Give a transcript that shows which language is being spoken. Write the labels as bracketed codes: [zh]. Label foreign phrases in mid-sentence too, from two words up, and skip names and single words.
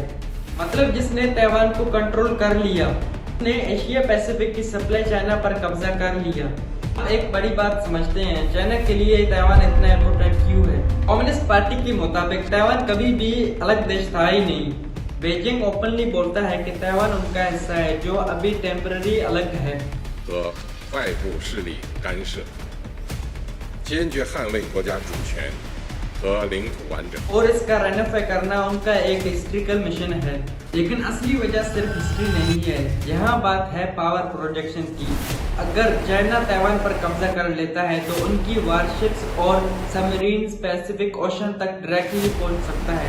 [hi] मतलब जिसने ताइवान को कंट्रोल कर लिया, उसने एशिया पैसिफिक की [en] supply chain [hi] पर कब्जा कर लिया। अब एक बड़ी बात समझते हैं, चाइना के लिए ताइवान इतना इम्पोर्टेंट क्यों है? कम्युनिस्ट पार्टी के मुताबिक ताइवान कभी भी अलग देश था ही नहीं। बीजिंग ओपनली बोलता है कि ताइवान उनका हिस्सा है, जो अभी टेम्पररी अलग है। [zh] 和外部势力干涉，坚决捍卫国家主权和领土完整。 [hi] और इसका रेनिफाई करना उनका एक [en] historical mission [hi] है। लेकिन असली वजह सिर्फ हिस्ट्री नहीं है, यहाँ बात है [en] power projection [hi] की। अगर चाइना ताइवान पर कब्जा कर लेता है तो उनकी वारशिप्स और सबमरीन्स पैसिफिक ओशन तक डायरेक्टली पहुंच सकता है।